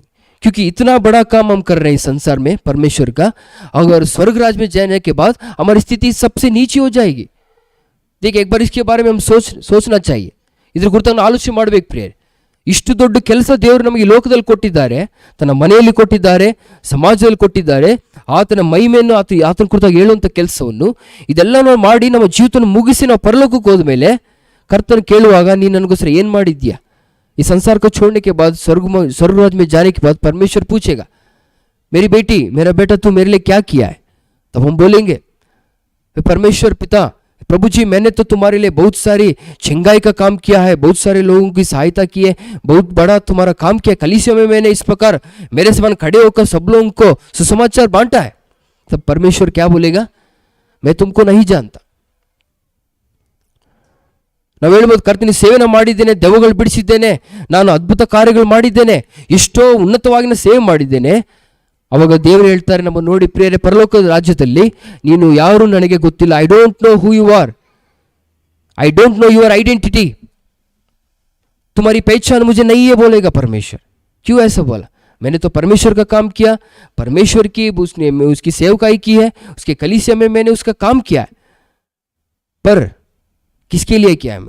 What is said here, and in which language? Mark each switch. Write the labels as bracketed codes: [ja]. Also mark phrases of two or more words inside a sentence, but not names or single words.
[hi] क्योंकि इतना बड़ा काम हम कर रहे हैं इस संसार में परमेश्वर का, अगर स्वर्ग राज में जाने के बाद हमारी स्थिति सबसे नीचे हो जाएगी. देखिए, एक बार इसके बारे में हम सोचना चाहिए, [kn] ಇದ್ರ ಕುರಿತು ನಾವು ಆಲೋಚನೆ ಮಾಡಬೇಕು ಪ್ರಿಯರೇ. ಇಷ್ಟು ದೊಡ್ಡ ಕೆಲಸ ದೇವರು ನಮಗೆ ಲೋಕದಲ್ಲಿ ಕೊಟ್ಟಿದ್ದಾರೆ, ತನ್ನ ಮನೆಯಲ್ಲಿ ಕೊಟ್ಟಿದ್ದಾರೆ, ಸಮಾಜದಲ್ಲಿ ಕೊಟ್ಟಿದ್ದಾರೆ. ಆತನ ಮಹಿಮೆಯನ್ನು, ಆತನ ಕುರಿತಾಗಿ ಹೇಳುವಂಥ ಕೆಲಸವನ್ನು ಇದೆಲ್ಲ ನಾವು ಮಾಡಿ ನಮ್ಮ ಜೀವಿತವನ್ನು ಮುಗಿಸಿ ನಾವು ಪರಲೋಕಕ್ಕೆ ಹೋದ ಮೇಲೆ ಕರ್ತನ ಕೇಳುವಾಗ, ನೀನು ನನಗೋಸ್ಕರ ಏನು ಮಾಡಿದ್ಯಾ? [hi] ಈ संसार को छोड़ने के बाद, स्वर्ग राज में जाने के बाद परमेश्वर पूछेगा, मेरी बेटी, मेरा बेटा, तू मेरे लिए क्या किया है? तब हम बोलेंगे, परमेश्वर पिता, प्रभु जी, मैंने तो तुम्हारे लिए बहुत सारी छिंगाई का काम किया है, बहुत सारे लोगों की सहायता की है, बहुत बड़ा तुम्हारा काम किया, कलीसिया में मैंने इस प्रकार मेरे समान खड़े होकर सब लोगों को सुसमाचार बांटा है. तब परमेश्वर क्या बोलेगा? मैं तुमको नहीं जानता. [kn] ನಾವು ಹೇಳ್ಬೋದು, ಕರ್ತನ ಸೇವೆನ ಮಾಡಿದ್ದೇನೆ, ದೆವ್ವಗಳು ಬಿಡಿಸಿದ್ದೇನೆ, ನಾನು ಅದ್ಭುತ ಕಾರ್ಯಗಳು ಮಾಡಿದ್ದೇನೆ, ಎಷ್ಟೋ ಉನ್ನತವಾಗಿ ನಾನು ಸೇವೆ ಮಾಡಿದ್ದೇನೆ. ಅವಾಗ ದೇವರು ಹೇಳ್ತಾರೆ, ನಮ್ಮ ನೋಡಿ ಪ್ರಿಯರೇ, ಪರಲೋಕದ ರಾಜ್ಯದಲ್ಲಿ ನೀನು ಯಾರು ನನಗೆ ಗೊತ್ತಿಲ್ಲ. [en] I don't know who you are, I don't know your identity, [hi] तुम्हारी पहचान मुझे नहीं है, बोलेगा परमेश्वर. क्यों ऐसा बोला? मैंने तो परमेश्वर का काम किया, परमेश्वर की उसकी सेवकाई की है, उसके कलीसिया में मैंने उसका काम किया है. पर किसके लिए किया है?